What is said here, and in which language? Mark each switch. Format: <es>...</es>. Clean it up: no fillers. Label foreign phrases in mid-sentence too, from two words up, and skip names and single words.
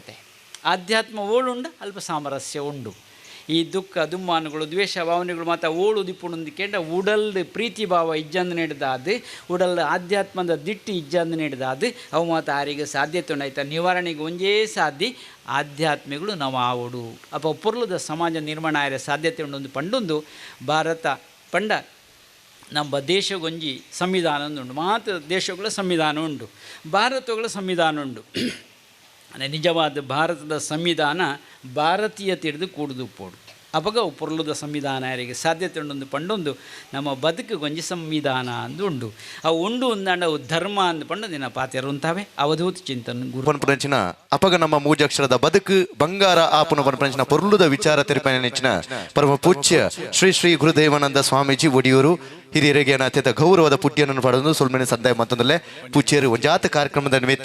<tcy>ಆಧ್ಯಾತ್ಮ ಓಳುಂಡ ಅಲ್ಪ ಸಾಮರಸ್ಯ ಉಂಡು ಈ ದುಃಖ ದುಮ್ಮಾನಗಳು ದ್ವೇಷ ಭಾವನೆಗಳು ಮತ್ತು ಓಳು ದಿಪ್ಪುಣಂದಿಕೆಂಡ ಉಡಲ್ ಪ್ರೀತಿ ಭಾವ ಇಜ್ಜಂದು ನೀಡಿದಾದು ಉಡಲ್ ಆಧ್ಯಾತ್ಮದ ದಿಟ್ಟಿ ಇಜ್ಜಂದು ನೀಡಿದಾದು ಅವು ಮತ್ತು ಆರಿಗೆ ಸಾಧ್ಯತೆ ಉಂಡಾಯ್ತ ನಿವಾರಣೆಗೆ ಒಂಜೇ ಸಾಧ್ಯ ಆಧ್ಯಾತ್ಮಿಗಳು ನಾವು ಆವಡು ಅಪ್ಪ ಪೊರ್ಲದ ಸಮಾಜ ನಿರ್ಮಾಣ ಆಯ್ರೆ ಸಾಧ್ಯತೆ ಉಂಡೊಂದು ಪಂಡೊಂದು ಭಾರತ ಪಂಡ ನಮ್ಮ ದೇಶಗೊಂಜಿ ಸಂವಿಧಾನ ಉಂಟು ಮಾತ್ರ ದೇಶಗಳ ಸಂವಿಧಾನ ಉಂಟು ಭಾರತಗಳ ಸಂವಿಧಾನ ಉಂಟು ನಿಜವಾದ ಭಾರತದ ಸಂವಿಧಾನ ಭಾರತೀಯ ತಿಳಿದು ಕೂಡುದು ಪೋಡು ಅಪಗ ಪೊರ್ಲುದ ಸಂವಿಧಾನ ಯಾರಿಗೆ ಸಾಧ್ಯತೆ ಉಂಡೊಂದು ಪಂಡೊಂದು ನಮ್ಮ ಬದುಕಿಗೊಂಜಿ ಸಂವಿಧಾನ ಅಂದು ಉಂಡು ಅವು ಉಂಡು ಒಂದಾಂಡ ಅವು ಧರ್ಮ ಅಂದು ಪಂಡು ದಿನ ಪಾತ್ಯರು ಉಂತಾವೆ ಅವಧೂತ ಚಿಂತನೆ ಪನ್ಪುನಂಚಿನ ಅಪಗ ನಮ್ಮ ಮೂಜಕ್ಷರದ ಬದುಕು ಬಂಗಾರ ಆಪುನ ಪನ್ಪುನಂಚಿನ ಪೊರ್ಲುದ ವಿಚಾರ ತೆರಿಪನೆಂಚಿನ ಪರಮ ಪೂಜ್ಯ ಶ್ರೀ ಶ್ರೀ ಗುರುದೇವಾನಂದ ಸ್ವಾಮೀಜಿ ಒಡಿಯೂರು ಹಿರಿಯರಿಗೆ ಅತ್ಯಂತ ಗೌರವದ ಪುಟ್ಯನನ್ನು ಪಡೆದು ಸುಲ್ಮೆನೆ ಸಂದಾಯ ಮತ್ತೊಂದಲ್ಲೇ ಪೂಜ್ಯರು ಒಂಜಾತ ಕಾರ್ಯಕ್ರಮದ ನಿಮಿತ್ತ</tcy>